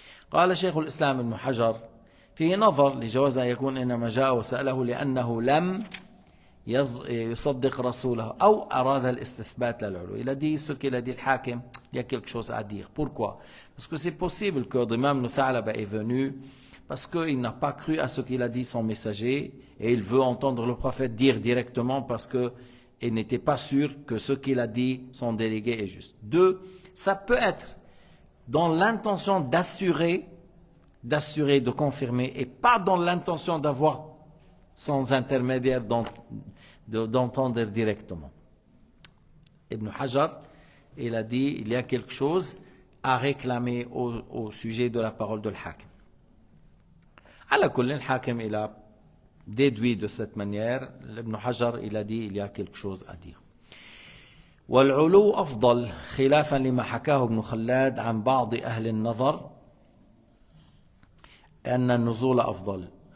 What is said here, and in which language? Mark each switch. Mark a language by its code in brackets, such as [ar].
[ar] قال شيخ الإسلام ابن حجر فيه نظر لجواز أن يكون إنما جاء وسأله لأنه لم يصدق رسوله أو أراد الاستثبات للعلو. [fr] Il a dit ce qu'il a dit le Hakim, il y a quelque chose à dire. Pourquoi? Parce que c'est possible que Dimam ibn Tha'laba est venu parce qu'il n'a pas cru à ce qu'il a dit son messager et il veut entendre le prophète dire directement parce qu'il n'était pas sûr que ce qu'il a dit son délégué est juste. Deux, ça peut être dans l'intention d'assurer, de confirmer et pas dans l'intention d'avoir sans intermédiaire d'entendre directement. Ibn Hajar, il a dit il y a quelque chose à réclamer au sujet de la parole de l'Hakim. À kulli, l'Hakim il a déduit de cette manière. Ibn Hajar il a dit il y a quelque chose à dire. [ar] والعلو أفضل خلافا لما حكاه ابن خلاد عن بعض أهل النظر أن النزول أفضل.